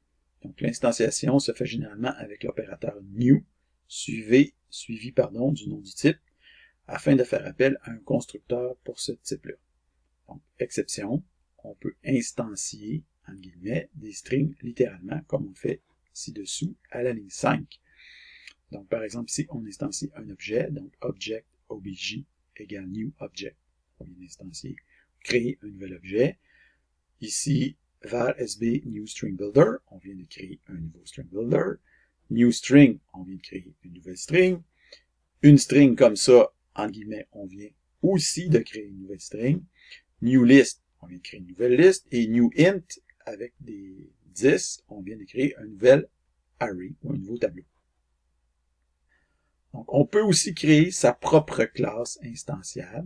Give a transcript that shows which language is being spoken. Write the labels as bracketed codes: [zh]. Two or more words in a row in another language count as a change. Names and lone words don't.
[fr] Donc, l'instanciation se fait généralement avec l'opérateur new, suivi du nom du type, afin de faire appel à un constructeur pour ce type-là. Donc, exception, on peut instancier, en guillemets, des strings littéralement, comme on fait ci-dessous à la ligne 5. Donc, par exemple, ici, on instancie un objet, donc [en] object obj [fr] égale [en] new object. [fr] On vient d'instancier, créer un nouvel objet. Ici, var sb new [en] string builder, [fr] on vient de créer un nouveau string builder. [en] New string, [fr] on vient de créer une nouvelle string. Une string comme ça, en guillemets, on vient aussi de créer une nouvelle string. [en] New list, [fr] on vient de créer une nouvelle liste. Et [en] new int, [fr] avec des 10, on vient de créer un nouvel array ou un nouveau tableau. Donc, on peut aussi créer sa propre classe instantiable.